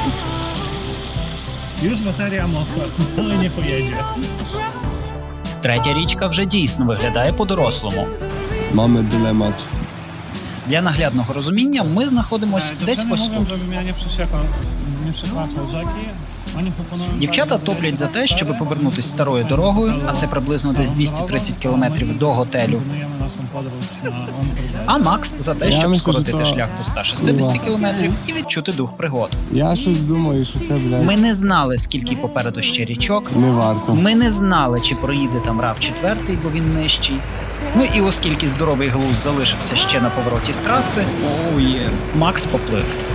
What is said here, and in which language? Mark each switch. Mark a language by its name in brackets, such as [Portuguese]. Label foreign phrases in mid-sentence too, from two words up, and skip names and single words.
[Polish] Już bateria mokra, ale nie pojedzie. [Ukrainian] Третя річка вже дійсно виглядає по-дорослому. [Polish] Mamy dylemat. [Ukrainian] Для наглядного розуміння ми знаходимося десь [Polish] Dziewczyny [Ukrainian] ось [Polish] mówią, [Ukrainian] тут. [Polish] żebym ja nie przekraczał rzeki. Oni proponują... [Ukrainian] Дівчата топлять за те, щоб повернутися старою дорогою, а це приблизно десь 230 кілометрів до готелю. [Polish] Planujemy naszą podróż na Wątróg. [Ukrainian] А Макс за те, Я щоб [Polish] myślę, [Ukrainian] скоротити що то- шлях до 160 кілометрів і відчути дух пригод. Я щось думаю, що це, блядь, Ми не знали, скільки попереду ще річок. не варто. Ми не знали, чи проїде там RAV4, бо він нижчий. Ну і оскільки здоровий глузд залишився ще на повороті з траси, Макс поплив.